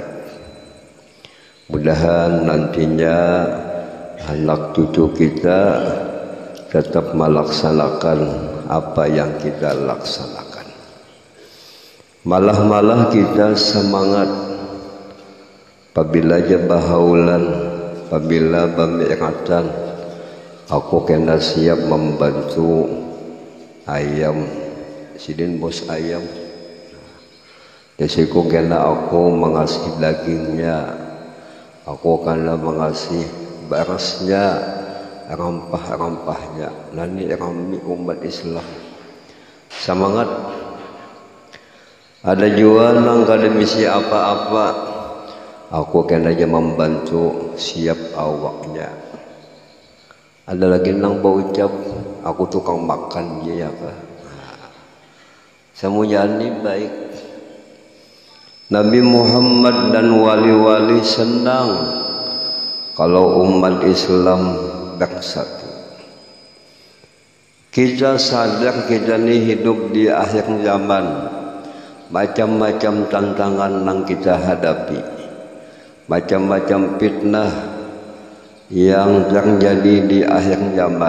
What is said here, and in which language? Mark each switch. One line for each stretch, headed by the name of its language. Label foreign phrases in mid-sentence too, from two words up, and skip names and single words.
Indonesian: Mudah-mudahan nantinya anak cucu kita tetap melaksanakan apa yang kita laksanakan.
Banjar: Malah-malah kita semangat apabila bahaulan, apabila bami'atan, aku kena siap membantu ayam sidin bos ayam. Jadi kena aku mengasih dagingnya, aku kena mengasih berasnya, rempah-rempahnya. Nani rami umat Islam semangat. Ada juga nang kada misi apa-apa, aku kena aja membantu siap awaknya. Ada lagi nang berucap, aku tukang makan dia apa.
Indonesian: Semuanya ini baik. Nabi Muhammad dan wali-wali senang kalau umat Islam bersatu. Kita sadar kita ini hidup di akhir zaman, macam-macam tantangan yang kita hadapi, macam-macam fitnah yang terjadi di akhir zaman.